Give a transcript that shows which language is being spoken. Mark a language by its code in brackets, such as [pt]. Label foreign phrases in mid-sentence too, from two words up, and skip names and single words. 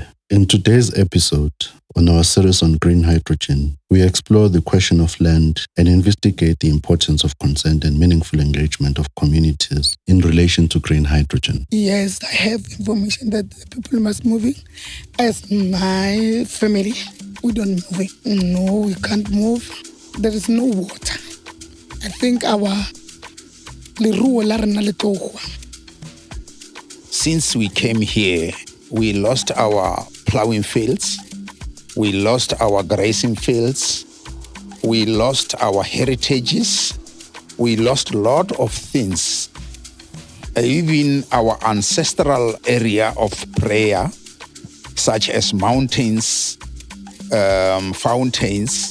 [en] In today's episode, on our series on green hydrogen, we explore the question of land and investigate the importance of consent and meaningful engagement of communities in relation to green hydrogen. Yes, I have information that the people must move in. As my family, we don't move it. No, we can't move. There is no water. I think our [st] leruo la rena le tlo goa. [en] Since we came here, we lost our plowing fields, we lost our grazing fields, we lost our heritages, we lost a lot of things. Even our ancestral area of prayer, such as mountains, fountains.